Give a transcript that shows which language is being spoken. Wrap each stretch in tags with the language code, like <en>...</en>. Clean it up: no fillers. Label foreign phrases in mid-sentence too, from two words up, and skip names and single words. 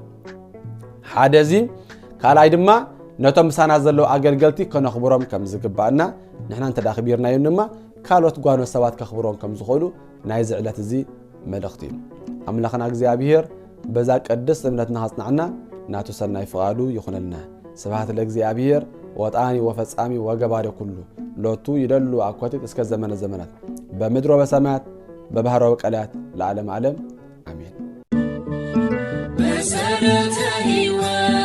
<ti>ሓደዚ ካልኣይ ድማ ነቶም ምሳና ዘለው ኣገልገልቲ ከነኽብሮም ከም ዝግባአና ንሕና እንተ ዳኽቢርናዮ ድማ ካልኦት ጓኖት ሰባት ከኽብሮም ከም ዝኽእሉ ናይ ዝዕለት እዚ መልእኽቲ እዩ ኣምላኽና እግዚአብሔር በዛ ቀድስ እምነትና ኸጽናዕና ናቱ ሰናይ ፍቃዱ ይኹነልና</ti> <gez>ስብሐት ለእግዚአብሔር ወጣኒ ወፈጻሚ ወገባሪ ኩሉ ሎቱ ይደሉ አኳቲት እስከ ዘመነ ዘመናት በምድሮ በሰማያት በባህር ወቀላያት ለዓለም ዓለም አሜን።</gez> <ti>መሰረተ ሕይወት</ti>